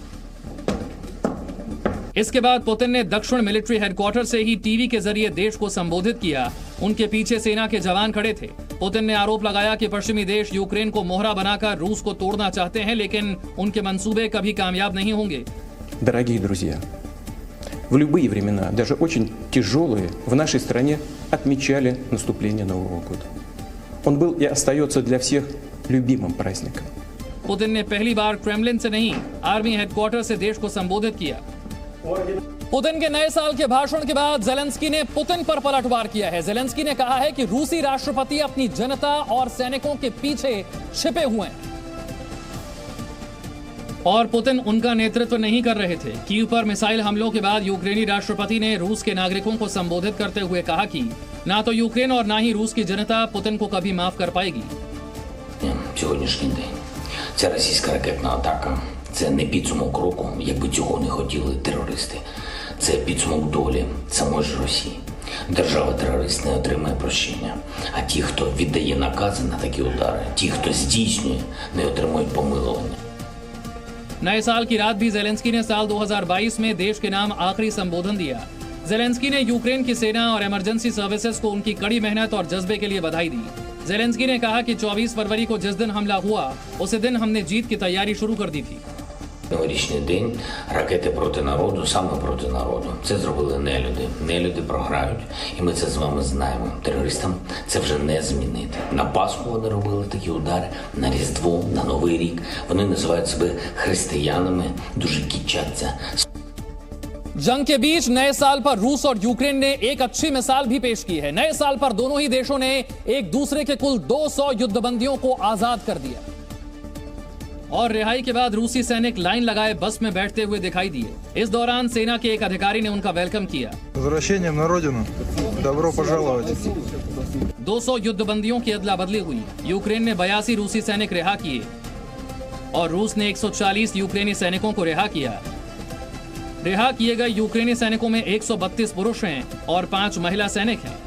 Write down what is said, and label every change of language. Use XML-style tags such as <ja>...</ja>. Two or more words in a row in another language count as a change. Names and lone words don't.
<hi>इसके बाद पुतिन ने दक्षिण</hi> <en>military headquarter</en> <hi>से ही टीवी के जरिए देश को संबोधित किया। उनके पीछे सेना के जवान खड़े थे। पुतिन ने आरोप लगाया कि पश्चिमी देश यूक्रेन को मोहरा बनाकर रूस को तोड़ना चाहते हैं, लेकिन उनके मंसूबे कभी कामयाब नहीं होंगे।</hi> <ru>Дорогие друзья, в любые времена, даже очень тяжелые, в нашей стране отмечали наступление Нового года. Он был и остается для всех любимым праздником.</ru> <hi>पुतिन ने पहली बार क्रेमलिन से नहीं,</hi> <en>army headquarter</en> <hi>से देश को संबोधित किया। पुतिन के नए साल के भाषण के बाद जेलेंस्की ने पुतिन पर पलटवार किया है। जेलेंस्की ने कहा है कि रूसी राष्ट्रपति अपनी जनता और सैनिकों के पीछे छिपे हुए हैं और पुतिन उनका नेतृत्व नहीं कर रहे थे। कीव पर मिसाइल हमलों के बाद यूक्रेनी राष्ट्रपति ने रूस के नागरिकों को संबोधित करते हुए कहा कि ना तो यूक्रेन और ना ही रूस की जनता पुतिन को कभी माफ कर पाएगी।</hi> <uk>Сьогоднішній день ця російська ракетна атака – це не підсумок року, якби цього не хотіли терористи. Це підсумок долі самої ж Росії. Держава-терорист не отримає прощення, а ті, хто віддає накази на такі удари, ті, хто здійснює, не отримують помилування.</uk> <hi>नए साल की रात भी जेलेंस्की ने साल 2022 में देश के नाम आखिरी संबोधन दिया। जेलेंस्की ने यूक्रेन की सेना और</hi> <en>emergency services</en> <hi>को उनकी कड़ी मेहनत और जज्बे के लिए बधाई दी। जेलेंस्की ने कहा कि 24 फरवरी को जिस दिन हमला हुआ, उसी दिन हमने जीत की तैयारी शुरू कर दी थी।</hi> <uk>Новорічний день, ракети проти народу, саме проти народу. Це зробили нелюди. Нелюди програють. І ми це з вами знаємо. Терористам це вже не змінити. На Пасху вони робили такі удари, на Різдво, на Новий рік. Вони називають себе християнами, дуже кичаться.</uk> <hi>जंग के बीच नए साल पर रूस और यूक्रेन ने एक अच्छी मिसाल भी पेश की है। नए साल पर दोनों ही देशों ने एक दूसरे के कुल 200 युद्धबंदियों को आजाद कर दिया और रिहाई के बाद रूसी सैनिक लाइन लगाए बस में बैठते हुए दिखाई दिए। इस दौरान सेना के एक अधिकारी ने उनका वेलकम किया।</hi> <ru>Возвращением на родину. Добро пожаловать.</ru> <hi>200 युद्धबंदियों की अदला बदली हुई। यूक्रेन ने 82 रूसी सैनिक रिहा किए और रूस ने 140 यूक्रेनी सैनिकों को रिहा किया। रिहा किए गए यूक्रेनी सैनिकों में 132 पुरुष हैं और 5 महिला सैनिक हैं।</hi>